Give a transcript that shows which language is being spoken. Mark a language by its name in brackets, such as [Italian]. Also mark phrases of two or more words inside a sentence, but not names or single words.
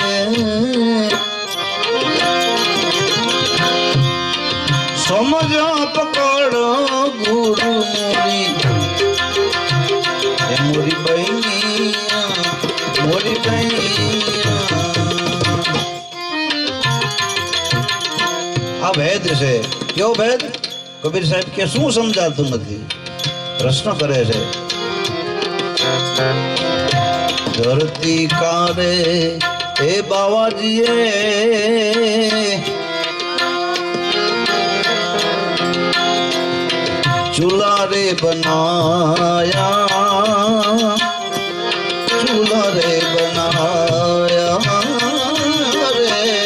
[Hindi] समझो पकड़ो गुरु मोरी, मोरी बहनिया, मोरी बहनिया. [Gujarati] આ ભેદ છે. કેવો ભેદ? કબીર સાહેબ કે શું સમજાતું નથી? પ્રશ્ન કરે છે. [Hindi] धरती कारे ए बावाजीए चूला रे बनाया, चूला रे बनाया रे, ચૂલા રે બનાયા રે.